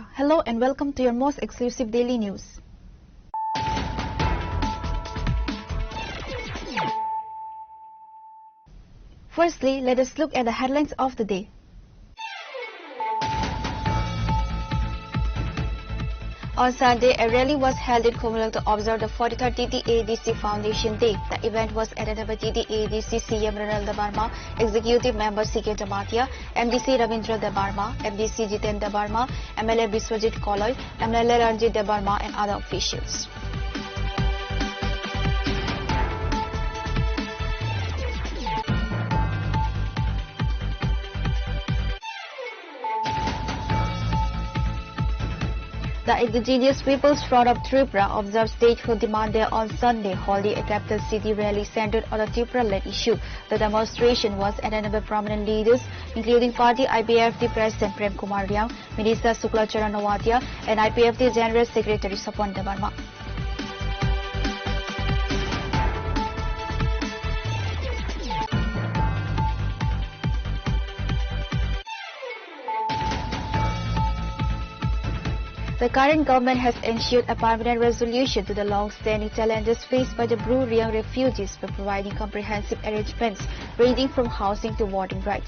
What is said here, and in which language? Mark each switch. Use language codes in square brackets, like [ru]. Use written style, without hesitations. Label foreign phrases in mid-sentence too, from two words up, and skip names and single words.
[en] Hello and welcome to your most exclusive daily news. Firstly, let us look at the headlines of the day. On Sunday, a rally was held in Commonwealth to observe the 43rd TTADC Foundation Day. The event was attended by TTADC CM Ronald Debarma, Executive Member C.K. Jamatia, MDC Ravindra Debarma, MDC Jiten Debarma, MLA Biswajit Koloy, MLA Ranjit Debarma and other officials. The indigenous People's Front of Tripura observed statehood demand day on Sunday, holding a capital city rally centered on the Tripura-led issue. The demonstration was attended by prominent leaders, including Party IPFT President Prem Kumar Riang, Minister Sukla Charan Nawatia, and IPFT General Secretary Sapan Debarma. The current government has ensured a permanent resolution to the long-standing challenges faced by the Bru Riang refugees by providing comprehensive arrangements ranging from housing to voting rights.